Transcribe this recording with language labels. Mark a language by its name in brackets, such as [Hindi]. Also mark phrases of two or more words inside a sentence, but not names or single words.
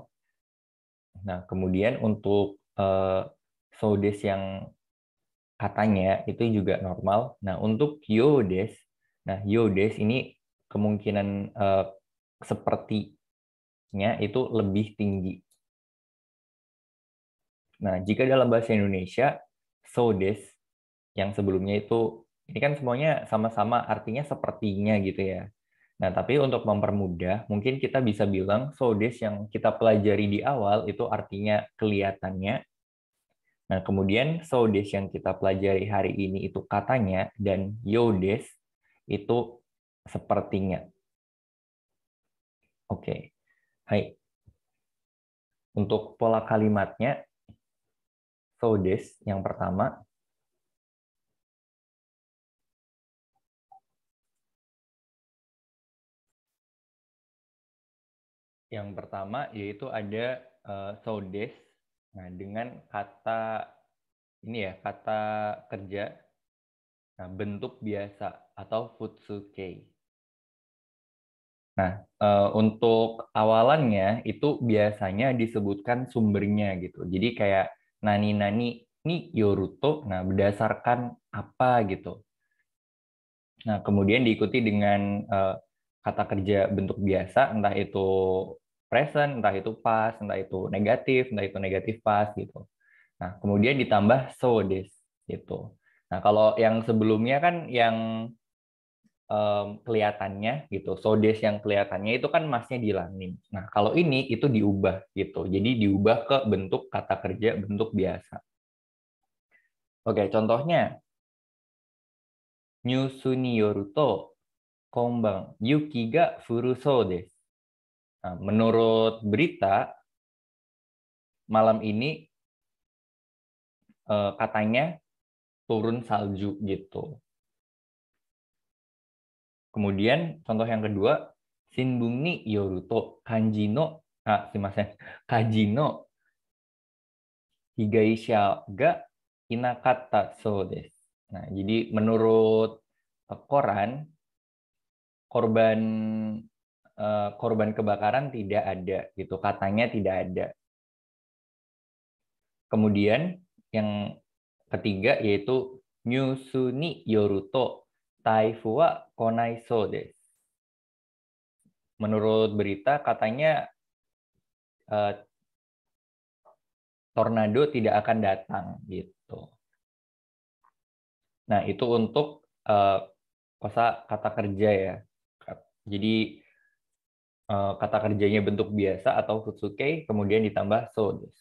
[Indonesian] Nah, kemudian untuk sodes yang katanya itu juga normal. Nah, untuk yodes, nah yodes ini kemungkinan sepertinya itu lebih tinggi. Nah, jika dalam bahasa Indonesia, [Japanese] そうです, [Indonesian] yang sebelumnya itu, ini kan semuanya sama-sama artinya sepertinya gitu ya. Nah, tapi untuk mempermudah, mungkin kita bisa bilang [Japanese] そうです [Indonesian] yang kita pelajari di awal itu artinya kelihatannya. Nah, kemudian [Japanese] そうです [Indonesian] yang kita pelajari hari ini itu katanya, dan [Japanese] ようです [Indonesian] itu sepertinya. Oke. Hai. Untuk pola kalimatnya, [Japanese] そうです [Indonesian] yang pertama, yaitu ada [Japanese] そうです. [Indonesian] Nah, dengan kata ini ya, kata kerja, nah, bentuk biasa atau futsuke. Nah, untuk awalannya itu biasanya disebutkan sumbernya gitu. Jadi kayak [Japanese] なになにによると, [Indonesian] nah berdasarkan apa gitu. Nah, kemudian diikuti dengan kata kerja bentuk biasa, entah itu present, entah itu past, entah itu negatif past gitu. Nah, kemudian ditambah [Japanese] そうです [Indonesian] gitu. Nah, kalau yang sebelumnya kan yang kelihatannya gitu, [Japanese] そうです [Indonesian] yang kelihatannya itu kan masnya dihilangin. Nah, kalau ini itu diubah gitu. Jadi diubah ke bentuk kata kerja bentuk biasa. Oke, contohnya [Japanese] ニュースによると今晩雪が降るそうです. [Indonesian] Nah, menurut berita malam ini katanya turun salju gitu. Kemudian contoh yang kedua, [Japanese] 新聞によると漢字の火事の被害者がいなかったそうです. [Indonesian] Nah, jadi menurut koran korban korban kebakaran tidak ada gitu, katanya tidak ada. Kemudian yang ketiga yaitu [Japanese] ニュースによると台風は来ないそうです. [Indonesian] Menurut berita katanya tornado tidak akan datang gitu. Nah, itu untuk kosa kata kerja ya. Jadi kata kerjanya bentuk biasa atau futsuke, kemudian ditambah [Japanese] そうです.